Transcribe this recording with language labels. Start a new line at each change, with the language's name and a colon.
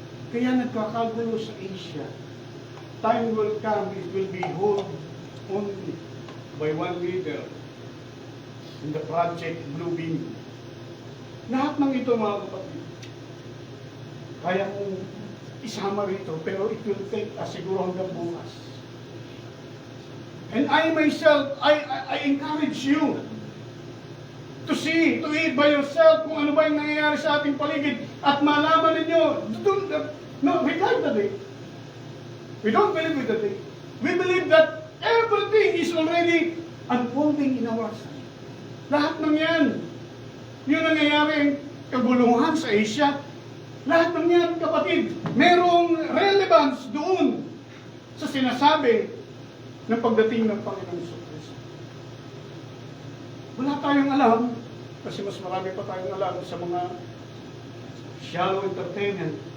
Filipino: Kaya nagkakagulo sa Asia.
English: Time will come, it will be held only by one leader in the Project Blue Beam.
Filipino: Lahat ng ito, mga kapatid, kaya kong isama rito, pero
English: it will take
Filipino: siguro hanggang bukas.
English: And I myself, I encourage you to see, to read by yourself
Filipino: kung ano ba yung nangyayari sa ating paligid at malaman ninyo, no,
English: regard the day. We don't believe with the day. We believe that everything is already unfolding in our sight.
Filipino: Lahat ng yan, yung nangyayaring kaguluhan sa Asia, lahat ng yan, kapatid, merong relevance doon sa sinasabi ng pagdating ng Panginoong Kristo. Wala tayong alam, kasi mas marami pa tayong alam sa mga shallow entertainment.